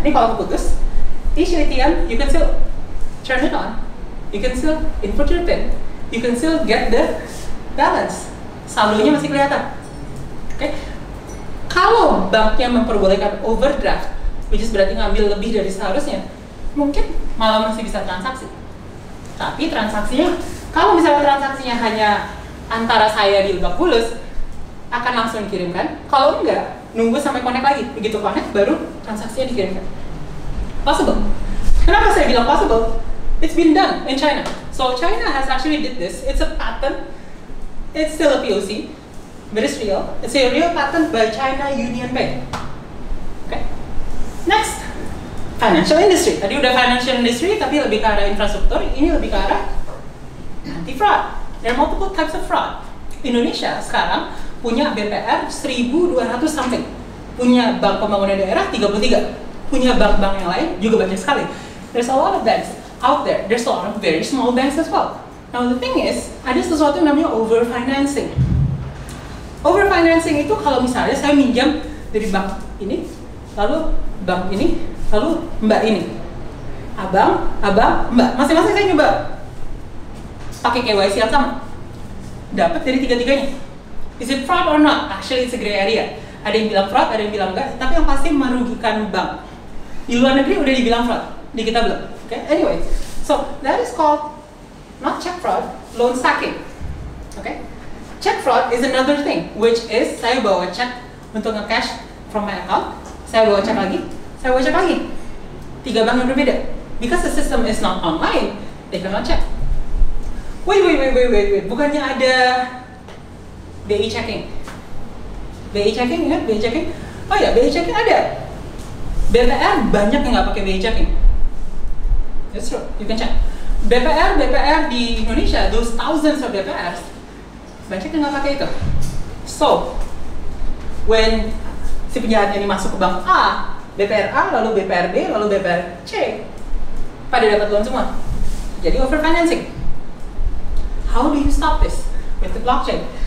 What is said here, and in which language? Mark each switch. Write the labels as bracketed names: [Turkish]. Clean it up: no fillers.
[Indonesian] Ini kalau putus, [English] each ATM you can still turn it on, you can still input your PIN, you can still get the balance. [Indonesian] Saldonya masih kelihatan. Oke? Kalau banknya memperbolehkan overdraft, [English] which is [Indonesian] berarti ngambil lebih dari seharusnya, mungkin malah masih bisa transaksi. Tapi transaksinya, kalau misalnya transaksinya hanya antara saya di Lebak Bulus, akan langsung dikirimkan. Kalau enggak, nunggu sampai connect lagi. Begitu connect, baru transaksinya dikirimkan. Possible. Kenapa saya bilang possible? [English] It's been done in China. So China has actually did this. It's a patent. It's still a POC, but it's real. It's a real patent by China Union Bank. Okay. [Indonesian] Next, financial industry. Tadi udah financial industry, tapi lebih ke arah infrastruktur. Ini lebih ke arah anti-fraud. [English] There are multiple types of fraud. [Indonesian] Indonesia sekarang punya BPR 1.200 something. Punya Bank Pembangunan Daerah 33. Punya bank-bank yang lain juga banyak sekali. [English] There's a lot of banks out there. There's a lot of very small banks as well. Now the thing is, [Indonesian] ada sesuatu yang namanya overfinancing. Overfinancing itu kalau misalnya saya minjam dari bank ini, lalu bank ini, lalu mbak ini. Abang, mbak. Masing-masing saya nyoba pakai KYC yang sama. Dapat dari tiga-tiganya. [English] Is it fraud or not? Actually it's a gray area. [Indonesian] Ada yang bilang fraud, ada yang bilang enggak, tapi yang pasti merugikan bank. Di luar negeri udah dibilang fraud, di kita belum. [English] Okay? Anyway, so that is called not check fraud, loan stacking. Okay? Check fraud is another thing, which is [Indonesian] saya bawa cek untuk nge-cash [English] from my account, [Indonesian] saya bawa cek lagi, saya bawa cek lagi. 3 bank yang berbeda. [English] Because the system is not online, they cannot check. [Indonesian] Wait. Bukannya ada BI checking? BI checking, ingat BI checking? Oh ya, BI checking ada. BPR banyak yang nggak pakai BI checking. [English] That's true, you can check. [Indonesian] BPR di Indonesia, [English] those thousands of BPRs, [Indonesian] banyak yang nggak pakai itu. So, when si penjahat ini masuk ke bank A, BPR A, lalu BPR B, lalu BPR C, pada dapat loan semua. Jadi overfinancing. [English] How do you stop this with the blockchain?